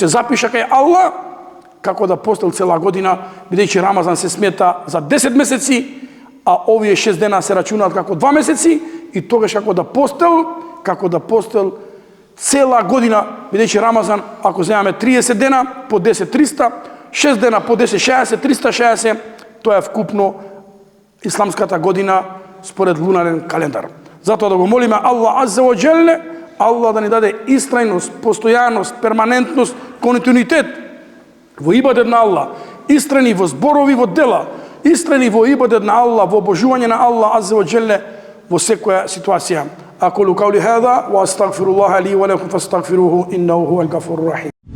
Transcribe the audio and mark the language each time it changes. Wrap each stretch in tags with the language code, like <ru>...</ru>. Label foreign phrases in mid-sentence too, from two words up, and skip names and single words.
<mk>запиша кај Аллах како да постил цела година, бидејќи Рамазан се смета за 10 месеци, а овие 6 дена се рачунаат како 2 месеци, и тогаш како да постил цела година, бидејќи Рамазан, ако земаме 30 дена по 10 300, 6 дена по 10 60, 360, тоа е вкупно исламската година според лунарен календар. Затоа да го молиме Аллах</mk> <ar>عز وجل,</ar> <mk>Аллах да ни даде истрајност, постојаност, перманентност, континуитет во ибадет на Аллах, истрени во зборови, во дела, истрени во ибадет на Аллах, во обожување на Аллах</mk> <ar>عز وجل</ar> <mk>во секоја ситуација.</mk> <ar>أقول قولي هذا وأستغفر الله لي ولكم فاستغفروه إنه هو الغفور الرحيم.</ar>